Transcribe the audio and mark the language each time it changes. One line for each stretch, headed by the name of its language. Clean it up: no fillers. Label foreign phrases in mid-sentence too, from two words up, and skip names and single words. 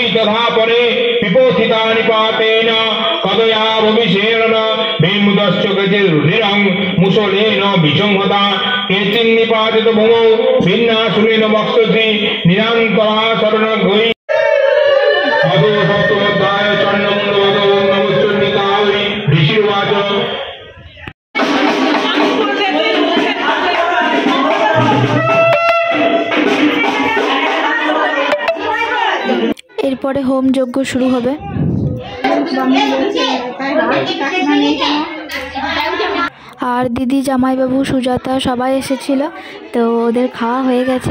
Sanskrit: तथा परे विपोथिता निपातेन कदया भविषेण भीमुदश्च गतिरुधिरं मुसलेन विसंहता केचिन्निपातित भूमौ भिन्नासुरेण वक्षसि निरन्तरा शरणगै अदो सप्तमोध्याय चण्डमुण्डवदो नमश्चण्डिकाय ऋषिर्वाच।
Bangla: এরপরে হোম যজ্ঞ শুরু হবে। আর দিদি, জামাইবাবু, সুজাতা সবাই এসেছিল, তো ওদের খাওয়া হয়ে গেছে।